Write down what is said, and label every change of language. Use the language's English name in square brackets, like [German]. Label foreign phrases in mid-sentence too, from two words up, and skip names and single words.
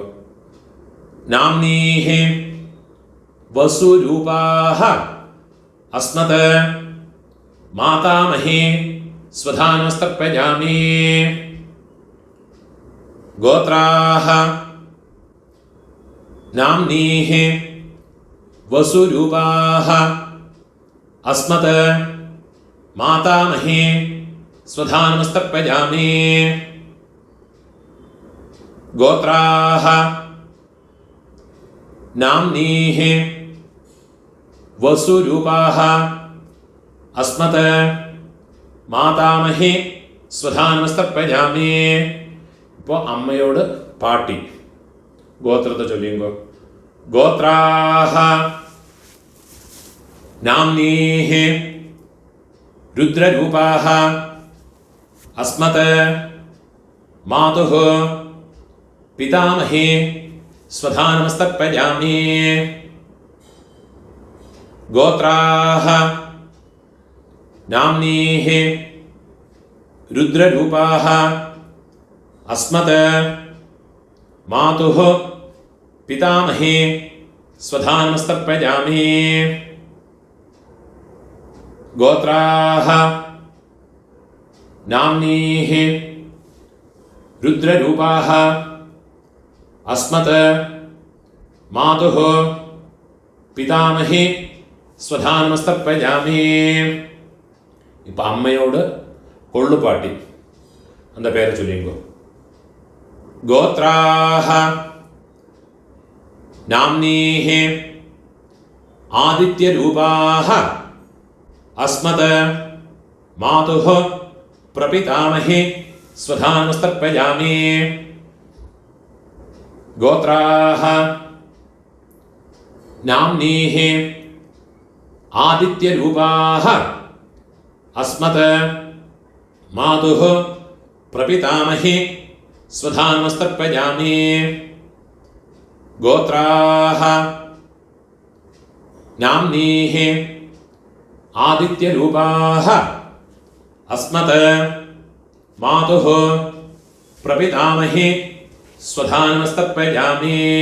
[Sanskrit] नाम्नीः वसुरूपाः अस्मत् मातामहि स्वधानमस्तर्पयामि. गोत्राः नाम्नीः वसुरूपाः अस्मत् मातामहे स्वधानमस्तर्पयामि गोत्राः नाम्नीः वसुरूपाः अस्मत् मातामहे स्वधानमस्तर्पयामि. [Malayalam] ഇപ്പോൾ അമ്മയോട് പാട്ടി ഗോത്രത്തെ ചൊല്ലിയുമ്പോൾ [Sanskrit] गोत्राः नाम्नीः रुद्ररूपाः अस्मत् मातुः पितामहे स्वधानमस्तर्पयामि. ഗോത്രാഹ नाम्नीः रुद्ररूपाः अस्मत् मातुः पितामहे स्वधानमस्तर्पयामि. गोत्राः नाम्नीः रुद्ररूपाः अस्मत् मातुः पितामहे स्वधानमस्तर्पयामि. [Tamil] இப்போ அம்மையோடு கொள்ளுப்பாட்டி அந்த பேரை சொல்லிங்கோ. [Sanskrit] गोत्राः नाम्नीः आदित्यरूपाः अस्मत् मातुः प्रपितामहे स्वधानमस्तर्पयामि. गोत्राः नाम्नीः आदित्यरूपाः अस्मत् मातुः प्रपितामहे स्वधानमस्तर्पयामि. गोत्राः नाम्नीः आदित्यरूपाः अस्मत् मातुः प्रपितामहे स्वधानमस्तर्पयामि.